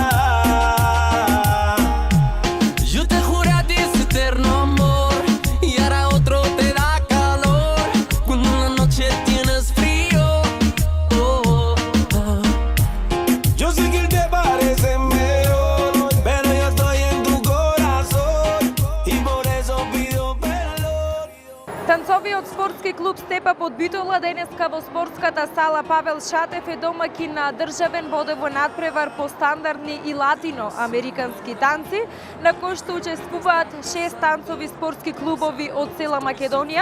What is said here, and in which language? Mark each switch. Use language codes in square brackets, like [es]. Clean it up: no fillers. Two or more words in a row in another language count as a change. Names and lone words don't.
[es] Yo te juré a ti ese eterno amor y ahora otro te da calor cuando en la noche tienes frío. Yo sé que él te parece mejor, pero yo estoy en tu corazón y por eso pido perdón. [mk] Танцовиот спортски клуб Степап од Битола денеска во спортската сала Павел Шатев е домаќин на државен бодовен надпревар по стандардни и латиноамерикански танци, на кој што учествуваат 6 танцови спортски клубови од цела Македонија.